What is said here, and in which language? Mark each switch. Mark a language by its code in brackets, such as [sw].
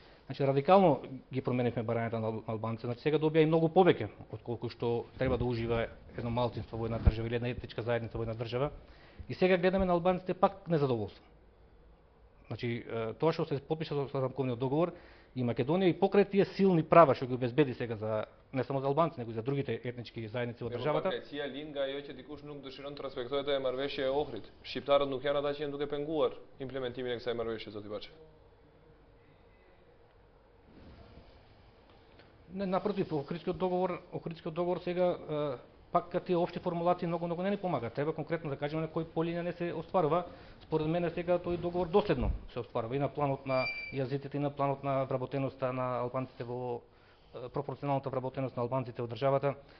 [mk] Значи, радикално ги променивме барањата на албанците. Значи, сега добија и многу повеќе од колку што треба да ужива едно малцинство во една држава или една етничка заедница во една држава. И сега гледаме на албанците пак незадоволство. Значи, тоа што се подпиша со рамковниот договор и Македонија и покрај тие силни права што ги обезбеди сега за не само за албанци, него и за другите етнички заедници во државата. [sq] Pakrecia lin nga ajo që dikush nuk dëshiron të respektojë atë marrëveshje e Ohrit. Shqiptarët nuk janë ata që janë duke penguar implementimin e kësaj marrëveshje, zoti Baçev. [mk] Не, напротив, Охридскиот договор сега пак тие општи формулации многу не ни помагаат. Треба конкретно да кажеме на кој полинија не се остварува. Според мене сега тој договор доследно се остварува и на планот на јазиците и на планот на вработеноста на албанците во пропорционалната вработеност на албанците во државата.